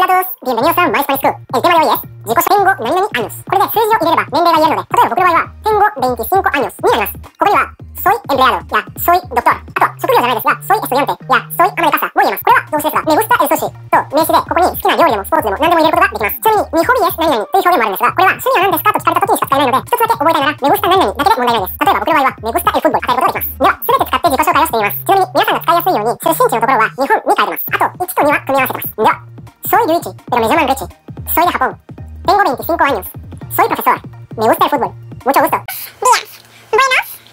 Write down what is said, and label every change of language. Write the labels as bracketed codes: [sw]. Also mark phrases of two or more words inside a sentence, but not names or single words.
[es] Saludos, bienvenidos a My Spanish School. El tema de hoy es tengo 何々años. [ja] これで数字を入れれば年齢が言えるので、例えば僕の場合は [es] tengo 25 años [ja] になります。ここには [es] soy empleado [ja] や [es] soy doctor、 [ja] あとは職業じゃないですが [es] soy estudiante [ja] や [es] soy ama de casa [ja] も言えます。これは動詞ですが、 [es] me gusta el sushi [ja] と名詞でここに好きな料理でもスポーツでも何でも入れることができます。ちなみに [es] mi hobby es [ja] 何々という表現もあるんですが、これは趣味は何ですかと聞かれた時にしか使えないので、一つだけ覚えたいなら [es] me gusta [ja] 何々だけで問題ないです。例えば僕の場合は [es] me gusta el fútbol [ja] 与えることができます。では、すべて使って自己紹介をしています。ちなみに皆さんが使いやすいように出身地のところは日本に書いてます。あと1と2は組み合わせてます。 [es] では、soy Luigi, pero me llaman Richie. Soy de Japón. Tengo 25 años. Soy profesor. Me gusta el fútbol. Mucho gusto. Días. Bueno,